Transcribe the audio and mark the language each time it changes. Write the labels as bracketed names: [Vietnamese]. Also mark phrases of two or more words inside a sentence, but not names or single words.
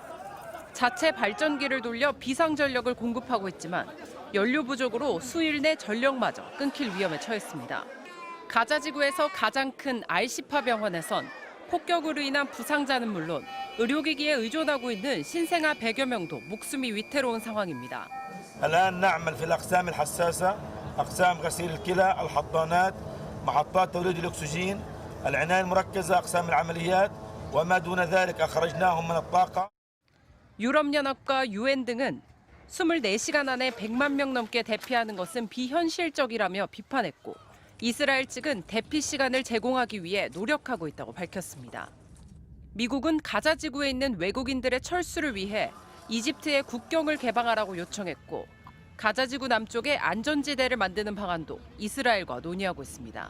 [Korean] 자체 발전기를 돌려 비상전력을 공급하고 있지만 연료 부족으로 수일 내 전력마저 끊길 위험에 처했습니다. 가자 지구에서 가장 큰 알시파 병원에선 폭격으로 인한 부상자는 물론 의료기기에 의존하고 있는 신생아 100여 명도 목숨이 위태로운 상황입니다. [Arabic] الآن نعمل في الأقسام الحساسة، أقسام غسيل الكلى، الحضانات، محطات توليد الأكسجين، العناية المركزة، أقسام العمليات وما دون ذلك أخرجناهم من الطاقة. [Korean] 유럽연합과 UN 등은 24시간 안에 100만 명 넘게 대피하는 것은 비현실적이라며 비판했고 이스라엘 측은 대피 시간을 제공하기 위해 노력하고 있다고 밝혔습니다. 미국은 가자 지구에 있는 외국인들의 철수를 위해 이집트의 국경을 개방하라고 요청했고 가자 지구 남쪽에 안전지대를 만드는 방안도 이스라엘과 논의하고 있습니다.